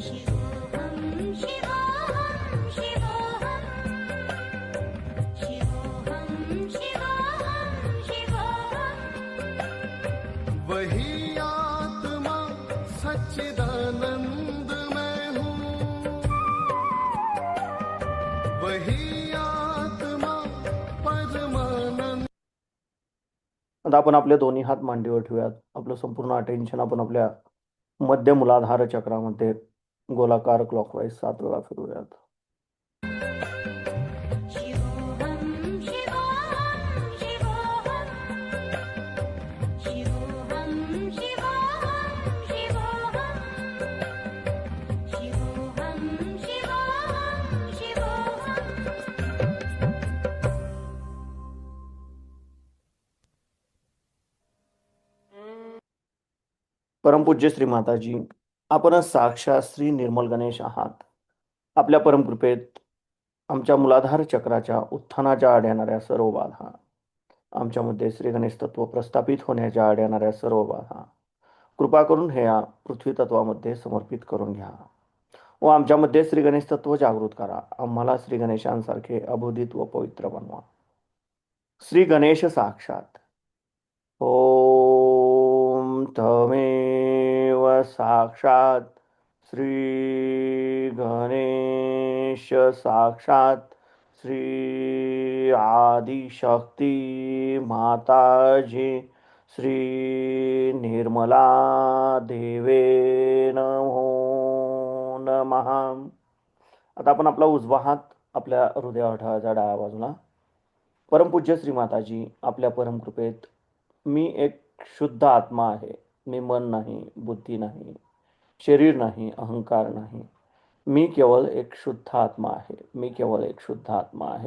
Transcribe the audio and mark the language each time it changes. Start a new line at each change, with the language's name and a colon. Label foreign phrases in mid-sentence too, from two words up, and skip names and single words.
Sanskrit: शिवोऽहं शिवोऽहं शिवोऽहं शिवोऽहं शिवोऽहं शिवोऽहं
Hindi: वही आत्मा सच्चिदानंद में हूँ, वही आत्मा परमानंद.
Marathi: आता आपण आपले दोन्ही हात मांडीवर ठेवूयात. आपलं संपूर्ण अटेन्शन आपण आपल्या मध्य मूलाधार चक्रामध्ये गोलाकार क्लॉकवाईज 7 वेळा फिरवूयात.
Sanskrit: शिवोऽहं शिवोऽहं शिवोऽहं शिवोऽहं शिवोऽहं शिवोऽहं शिवोऽहं शिवोऽहं शिवोऽहं
Marathi: परमपूज्य श्री माताजी, आपण साक्षात श्री निर्मल गणेश आहात. आपल्या परमकृपेत आमच्या मूलाधार चक्राच्या उत्थानाच्या आड येणाऱ्या सर्व बाधा, आमच्यामध्ये श्री गणेश तत्व प्रस्थापित होण्याच्या आड येणाऱ्या सर्व बाधा कृपा करून हे या पृथ्वी तत्वामध्ये समर्पित करून घ्या व आमच्यामध्ये श्री गणेश तत्व जागृत करा. आम्हाला श्री गणेशांसारखे अबोधित व पवित्र बनवा. श्री गणेश साक्षात.
Sanskrit: ओम तमेव साक्षात श्री गणेश साक्षात श्री आदिशक्ती माताजी श्री निर्मला देवे नमो नमः.
Marathi: आता आपण आपला उजवा हात आपल्या हृदयावर ठेवायचा डाव्या बाजूला. परमपूज्य श्री माताजी, आपल्या परमकृपेत मी एक शुद्ध आत्मा आहे. मी मन नाही, बुद्धी नाही, शरीर नाही, अहंकार नाही. मी केवळ एक शुद्ध आत्मा आहे. मी केवळ एक शुद्ध आत्मा आहे.